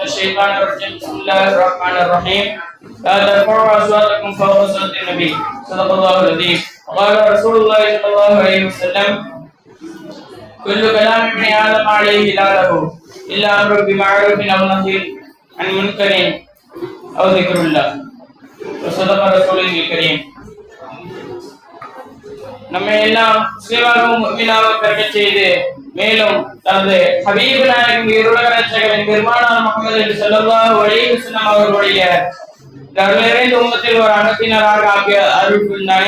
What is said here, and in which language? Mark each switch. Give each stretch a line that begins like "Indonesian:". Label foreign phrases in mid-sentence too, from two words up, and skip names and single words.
Arabic: الشيطان الرجيم بسم الله الرحمن الرحيم لا ترفعوا أصواتكم فوق صوت النبي صدق الله العظيم وقال رسول الله صلى الله عليه وسلم كل كلام ابن آدم عليه لاله إلا أمر بمعروف أو نهي عن منكر أو ذكر الله وصدق رسوله الكريم.
Tamil: நம்மை எல்லாம் முஸ்லிமாகவும் முஃமினாகவும் பெறச் செய்து மேலும் தனது ஹபீப் நாயகம் இருளக ரட்சகரின் பெருமானார் முஹம்மது
Arabic: صلى الله عليه وسلم
Tamil: அவர்களுடைய நிறைந்த உம்மத்தில் ஒரு அங்கத்தினராக ஆகிய அருள் புரிந்தானே.